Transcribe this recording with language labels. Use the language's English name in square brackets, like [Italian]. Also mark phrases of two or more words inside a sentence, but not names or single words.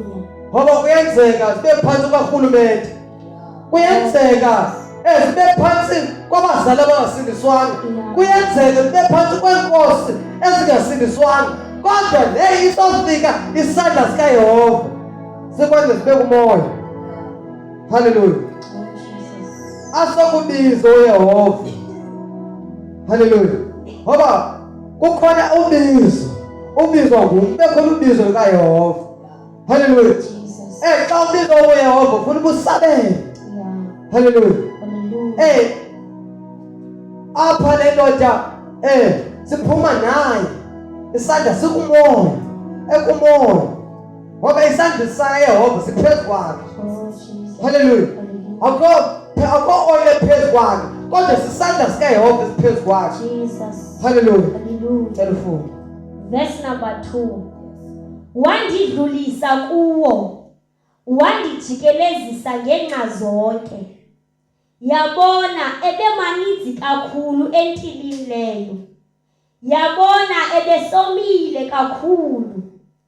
[Xhosa] Ngoba kuyenzeka sibe phansi kukarhulumente, kuyenzeka sibe phansi kwabazali abangasindiswanga, kuyenzeka sibe phansi kwenkosi ezingasindiswanga kodwa isofika isandla sikaYehova sikwenze sibe kumoya. Hallelujah. Asokubiza uYehova. Hallelujah. Ngoba kukhona ubizwa bekhona ubizo likaYehova. Hallelujah. Xa ubizwa uYehova ufuna ubusabele. Hallelujah. Apha le ndoda siphuma naye isandla sikumoya ekumoya ngoba isandla sikaYehova siphezu kwakhe. Hallelujah. Akho oile phezu kwakhe kodwa sisandla sikaYehova siphezu kwakhe. Jesus. Hallelujah. Hallelujah. Telephone. [English] Verse number 2. [Xhosa] Wandidlulisa kuwo, wandijikelezisa ngenxa zonke. Yabona ebemaninzi kakhulu entilini leyo. Yabona ebesomile kakhulu.